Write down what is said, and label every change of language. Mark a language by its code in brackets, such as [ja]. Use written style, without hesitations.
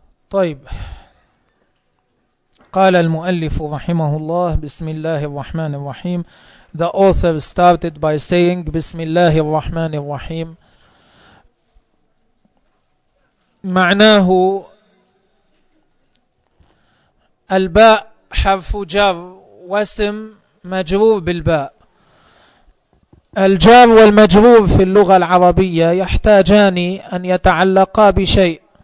[ar] طيب قال المؤلف رحمه الله بسم الله الرحمن الرحيم. [en] The author started by saying [ar] بسم الله الرحمن الرحيم. معناه الباء حرف جر واسم مجرور بالباء. الجر والمجرور في اللغة العربية يحتاجان أن يتعلقا بشيء.